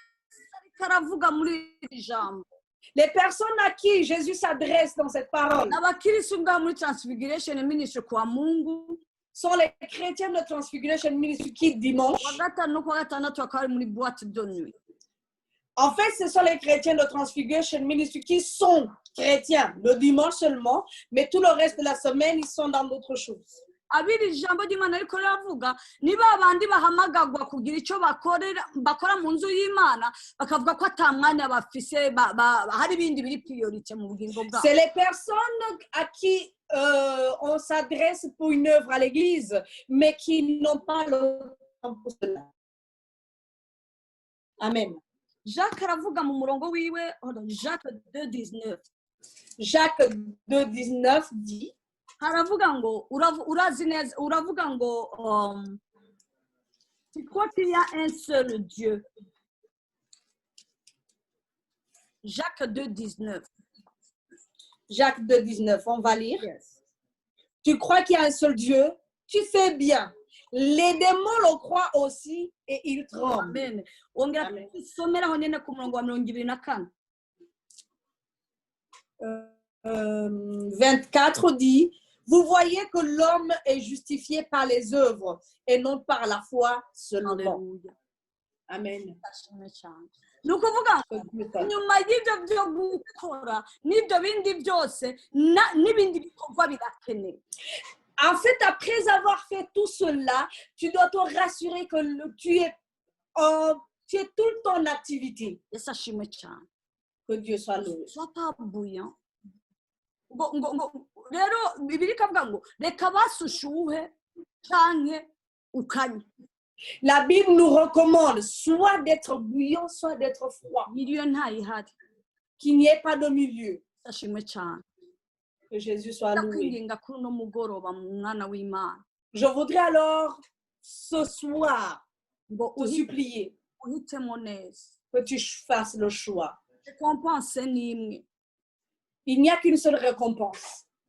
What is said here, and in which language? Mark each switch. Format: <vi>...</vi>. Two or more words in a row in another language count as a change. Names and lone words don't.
<fr>Les personnes à qui Jésus s'adresse dans cette parole sont les chrétiens de Transfiguration Ministry qui dimanche En fait, ce sont les chrétiens de Transfiguration Ministry qui sont chrétiens le dimanche seulement, mais tout le reste de la semaine, ils sont dans d'autres choses.</fr> <rn>abiri ijambo ry'Imana ariko riravuga niba abandi bahamagagwa kugira icyo bakora mu nzu y'Imana bakavuga ko ata mwanya bafise hari ibindi biri priorité mu bugingo bwabo.</rn> <fr>C'est les personnes à qui on s'adresse pour une œuvre à l'église, mais qui n'ont pas le temps pour cela. Amen.</fr> <rn>Jacques aravuga mu murongo wiwe Jacques 2:19.</rn> <fr>Jacques 2:19 dit</fr> <rn>haravuga ngo urazi neza uravuga ngo</rn> <fr>tu crois qu'il y a un seul Dieu. Jacques 2:19. Jacques 2:19, on va lire.</fr> <en>Yes.</en> <fr>Tu crois qu'il y a un seul Dieu? Tu fais bien. Les démons le croient aussi et ils tremblent. Amen.</fr> <rn>Ongera tusomeraho nyene ku murongo wa 24.</rn> <fr>24 dit, vous voyez que l'homme est justifié par les œuvres et non par la foi seulement. Alléluia. Amen.</fr> <rn>ni ukuvuga nyuma y'ibyo byo gukora n'ibyo bindi byose n'ibindi bikorwa birakenewe.</rn> <fr>En fait, après avoir fait tout cela, tu dois te rassurer que tu es tout le temps en activité.</fr> <rn>Yesu ashimwe cyane.</rn> <fr>Que Dieu soit loué. Sois pas bouillant.</fr> <rn>Rero Bibiliya ikavuga ngo reka basushuhe canke ukanye.</rn> <fr>La Bible nous recommande soit d'être bouillant, soit d'être froid.</fr> <rn>Milieu ntayihari.</rn> <fr>Qu'il n'y ait pas de milieu.</fr> <rn>Ashimwe cyane.</rn> <fr>Que Jésus soit loué. Je voudrais alors ce soir te supplier que tu fasses le choix. Il n'y a qu'une seule récompense.</fr>